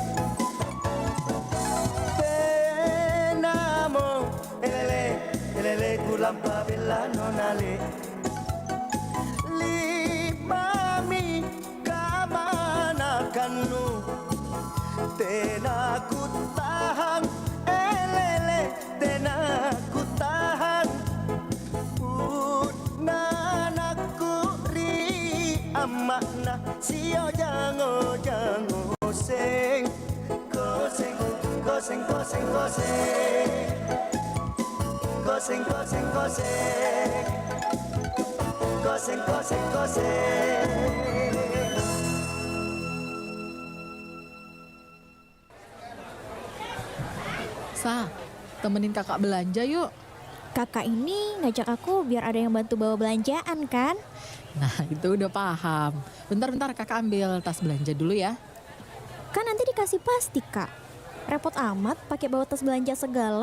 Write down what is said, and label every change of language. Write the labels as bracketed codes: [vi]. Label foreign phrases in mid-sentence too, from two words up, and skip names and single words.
[id] Benamo elele elele kulampa bella nonale Limami kamana kanu Tenaku tahan elele tenaku tahan Nanaku ri amakna Sio jango jango seng Koseng koseng koseng koseng Koseng koseng koseng Koseng koseng koseng Sa, temenin kakak belanja yuk. Kakak ini ngajak aku biar ada yang bantu bawa belanjaan kan? Nah, itu udah paham. Bentar-bentar kakak ambil tas belanja dulu ya. Kan nanti dikasih plastik kak. Repot amat pakai bawa tas belanja segala.